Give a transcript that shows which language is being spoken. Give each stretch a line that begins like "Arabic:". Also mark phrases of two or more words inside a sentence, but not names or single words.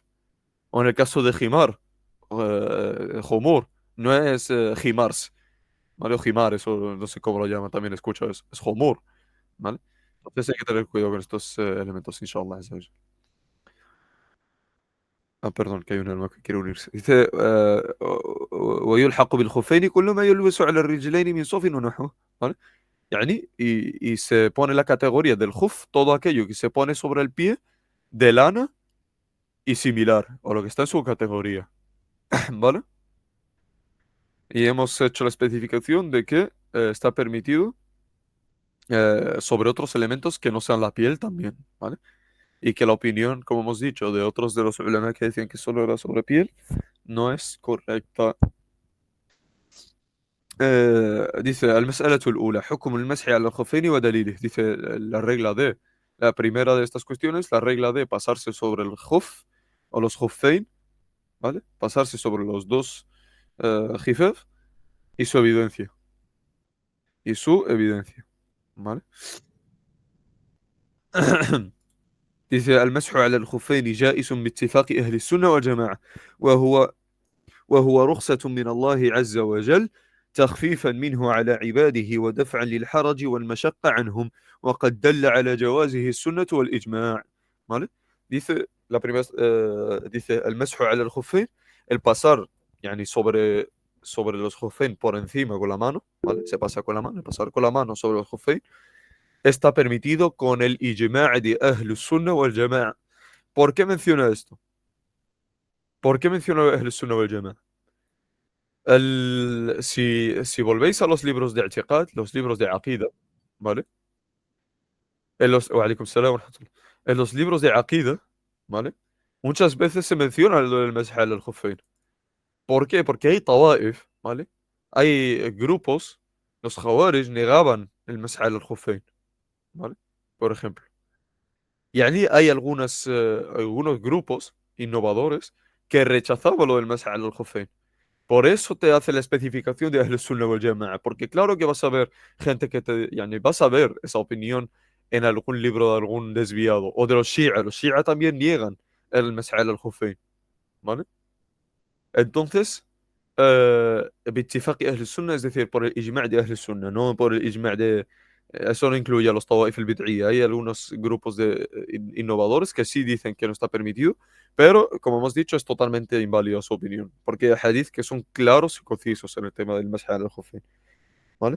Spanish: O en el caso de jimar, homur, no es jimars, ¿vale? O jimar, eso no sé cómo lo llaman, también escucho, es homur, ¿vale? Entonces hay que tener cuidado con estos elementos, inshallah. Ah, perdón, que hay un alma que quiere unirse. Dice,
Arabic: ويلحق بالخفين كل ما يلبس على الرجلين من صوف ونحو.
Spanish: ¿Vale? Y se pone la categoría del khuf, todo aquello que se pone sobre el pie de lana y similar, o lo que está en su categoría. ¿Vale? Y hemos hecho la especificación de que está permitido sobre otros elementos que no sean la piel también, ¿vale? Y que la opinión, como hemos dicho, de otros de los ulama que decían que solo era sobre piel, no es correcta. Dice,
Arabic: المسألة الأولى حكم المسح على الخفين ودليله.
Spanish: Dice la regla de, la primera de estas cuestiones, la regla de pasarse sobre el khuf o los khuffain, ¿vale? Pasarse sobre los dos jifaf y su evidencia. Y su evidencia, ¿vale?
Arabic: dice المسح على الخفين جائز باتفاق أهل السنة والجماعة وهو وهو رخصة من الله عز وجل تخفيفا منه على عباده ودفعا للحرج والمشقة عنهم وقد دل على جوازه السنة والإجماع.
Spanish: ¿Vale? Dice, la primera, dice
Arabic: المسح على الخفين,
Spanish: el pasar sobre los khuffain por encima con la mano, ¿vale? Se pasa con la mano, el pasar con la mano sobre los khuffain está permitido con el ijma' de
Arabic: أهل السنة والجماعة.
Spanish: ¿Por qué menciona esto? ¿Por qué menciona
Arabic: أهل السنة والجماعة?
Spanish: Si volvéis a los libros de i'tiqad, los libros de aqida, ¿vale?
Arabic: وعليكم السلام ورحمة الله.
Spanish: En los libros de aqida, ¿vale? Muchas veces se menciona lo del
Arabic: مسح الخفين.
Spanish: ¿Por qué? Porque hay tawaif, ¿vale? Hay grupos, los khawarij negaban el
Arabic: مسح الخفين,
Spanish: ¿vale? Por ejemplo. Y allí hay algunos grupos innovadores que rechazaban lo del
Arabic: مسح الخفين.
Spanish: Por eso te hace la especificación de
Arabic: أهل السنة والجماعة,
Spanish: porque claro que vas a ver gente vas a ver esa opinión en algún libro de algún desviado, o de los Shia. Los Shia también niegan el
Arabic: مسح الخفين,
Spanish: ¿vale? Entonces,
Arabic: باتفاق أهل السنة,
Spanish: es decir, por el ijma' de
Arabic: أهل السنة,
Spanish: no por el ijma' de... Eso no incluye a los
Arabic: الطوائف البدعية.
Spanish: Hay algunos grupos de innovadores que sí dicen que no está permitido, pero como hemos dicho, es totalmente inválida su opinión, porque hay hadith que son claros y concisos en el tema del
Arabic: مسح الخفين,
Spanish: ¿vale?